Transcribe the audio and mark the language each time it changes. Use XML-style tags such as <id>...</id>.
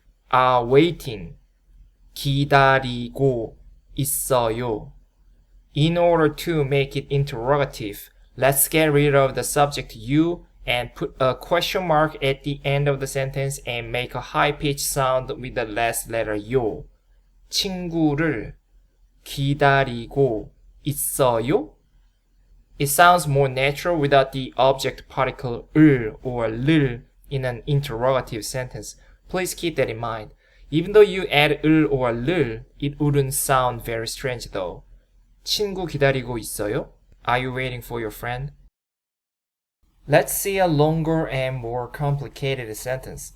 <en>Are waiting,</en> <ko>기다리고 있어요.</ko> <en>In order to make it interrogative, let's get rid of the subject you and put a question mark at the end of the sentence and make a high-pitched sound with the last letter yo.</en> <ko>친구를 기다리고 있어요?</ko> <en>It sounds more natural without the object particle 을 or 를 in an interrogative sentence. Please keep that in mind. Even though you add 을 or 를, it wouldn't sound very strange though.</en> <ko>친구 기다리고 있어요?</ko> <en>Are you waiting for your friend? Let's see a longer and more complicated sentence.</en>